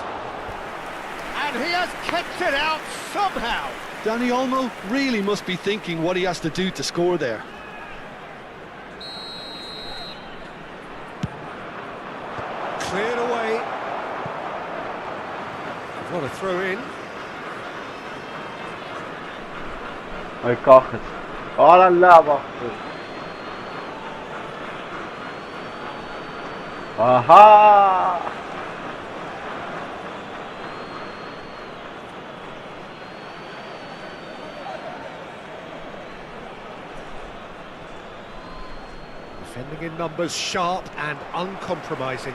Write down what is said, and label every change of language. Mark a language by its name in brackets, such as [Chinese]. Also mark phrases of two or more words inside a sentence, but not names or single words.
[English] And he has kept it out somehow. Dani Olmo really must be thinking what he has to do to score there. Cleared away. What a throw in. [Dutch] Hij kan het. [French] Oh la la, [Dutch] wacht. Aha! [English] Defending in numbers, sharp and uncompromising.